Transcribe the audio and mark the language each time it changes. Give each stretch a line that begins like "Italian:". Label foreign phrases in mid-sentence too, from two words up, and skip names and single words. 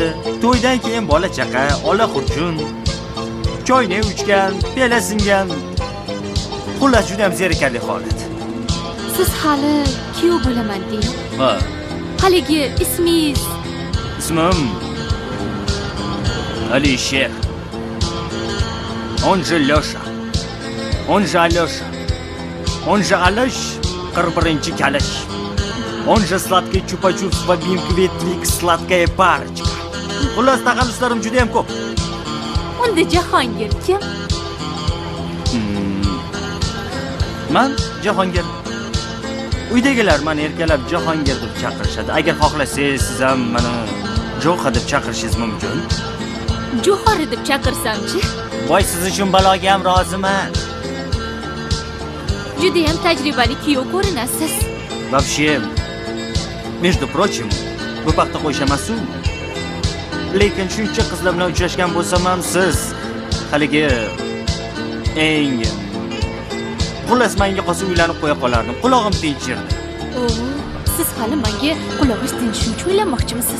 Uzbek: To'ydan keyin bola chaqa, ola xurjun. Choyni uchgan, piyola singan. Xullas juda ham zerikarli holat. Siz hali kuyov bo'laman deng. Ha. Haligi ismingiz? Ismim Alisher.
Russian: Он же Лёша. Он же Алёша. Он же Алыш,
Uzbek: 41-chi kalish.
Russian: Он же сладкий чупа-чупс va Binkvetlik сладкая парочка.
Uzbek: Xullas taxalluslarim juda ham ko'p. Unda Jahongir kim? Men Jahongir. Uydagilar meni erkalab Jahongir deb chaqirishadi. Agar xohlasangiz, siz ham meni Jo'xa deb chaqirishingiz mumkin. Jo'xori deb chaqirsam-chi? Voy, siz uchun baloga ham roziman. Juda ham tajribali kuyov ko'rinasiz.
Russian: Вообще, между прочим,
Uzbek: bu paxta qo'yish emas-ku. Lekin shuncha qizlar bilan uchrashgan bo'lsam ham siz haligi eng xullas menga qolsa uylanib qo'ya qolardim. Qulog'im tinchirdi. Siz hali menga qulog'ingiz tinchishini o'ylamoqchimisiz?